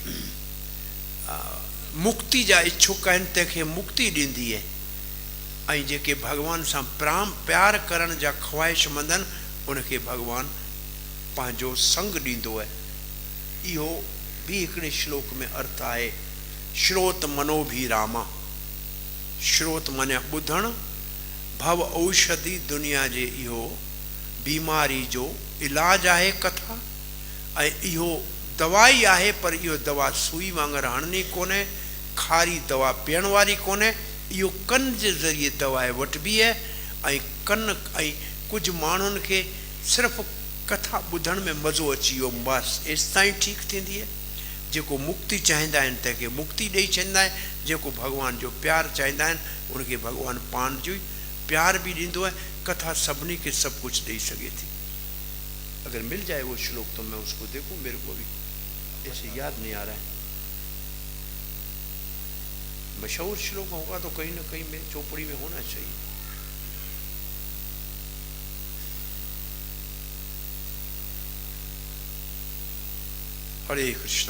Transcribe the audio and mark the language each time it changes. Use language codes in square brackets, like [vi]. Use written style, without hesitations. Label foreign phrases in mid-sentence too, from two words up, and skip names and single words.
[sd] मुक्ति जा इच्छुक आहिनि तंहिंखे मुक्ति ॾींदी आहे, ऐं जेके भॻवान सां प्यार करण जा ख़्वाहिशमंद आहिनि उनखे भॻवान पंहिंजो संग ॾींदो आहे। इहो बि हिकिड़े श्लोक में अर्थ आहे, [sa] श्रोत मनोभिरामा। [sd] श्रोत माने ॿुधणु, भव औषधि दुनिया जे इहो बीमारी जो इलाज आहे कथा, ऐं इहो दवाई आहे, पर इहो दवा सुई वांगुरु हणणी कोन्हे, खारी दवा पीअण वारी कोन्हे। इहो कन जे ज़रिए दवा वठिबी आहे, ऐं कन ऐं कुझु माण्हुनि खे सिर्फ़ु कथा ॿुधण में मज़ो अची वियो, बसि एसि ताईं ठीकु थींदी आहे। जेको मुक्ति चाहींदा आहिनि तंहिंखे मुक्ति ॾेई छॾींदा आहिनि, जेको भॻवान जो प्यारु चाहींदा आहिनि उनखे भॻवान पाण जो ई प्यार भी ॾींदो है। कथा सभिनी [hi] के सब कुछ दे सके थी। अगर मिल जाए वो श्लोक तो मैं उसको देखूं, मेरे को भी ऐसे याद नहीं आ रहा है। मशहूर श्लोक होगा तो कहीं ना कहीं में चौपड़ी में होना चाहिए। हरे कृष्णा।